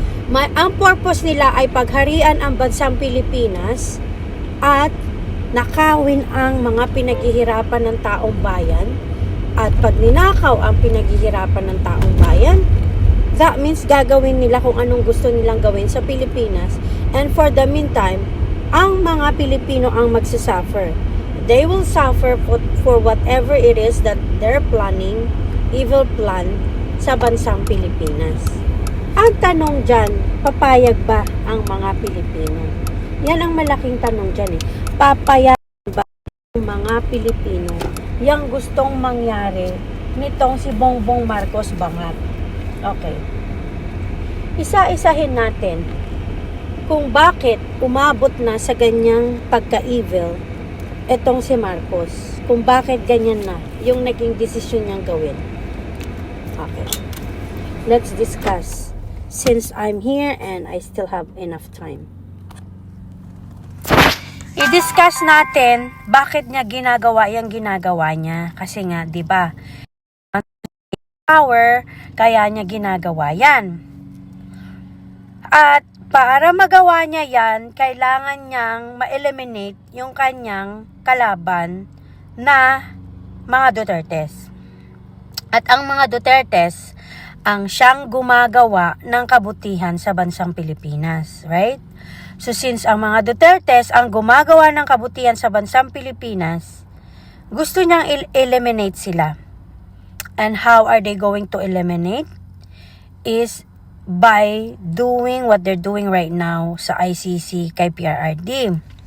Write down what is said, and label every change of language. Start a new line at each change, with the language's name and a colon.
Filipino: Ang purpose nila ay pagharian ang bansang Pilipinas at nakawin ang mga pinaghihirapan ng taong bayan. At pag ninakaw ang pinaghihirapan ng taong bayan,
English: that means
Filipino: gagawin nila kung anong gusto nilang gawin sa Pilipinas.
English: And for the meantime,
Filipino: ang mga Pilipino ang magsasuffer.
English: They will suffer for whatever it is that they're planning, evil plan
Filipino: sa bansang Pilipinas. Ang tanong dyan, papayag ba ang mga Pilipino? Yan ang malaking tanong dyan eh. Papayag ba ang mga Pilipino yung gustong mangyari nitong si Bongbong Marcos Bangat? Okay. Isa-isahin natin kung bakit umabot na sa ganyang pagka-evil etong si Marcos. Kung bakit ganyan na yung naging desisyon niyang gawin. Okay.
English: Let's discuss since I'm here and I still have enough time.
Filipino: I-discuss natin bakit niya ginagawa yung ginagawa niya. Kasi nga, 'di ba? Power, kaya niya ginagawa yan. At Para magawa niya yan, kailangan niyang ma-eliminate yung kanyang kalaban na mga Dutertes. At ang mga Dutertes, ang siyang gumagawa ng kabutihan sa bansang Pilipinas, right? So since ang mga Dutertes ang gumagawa ng kabutihan sa bansang Pilipinas, gusto niyang eliminate sila.
English: And how are they going to eliminate? Is by doing what they're doing right now
Filipino: sa ICC kay PRRD.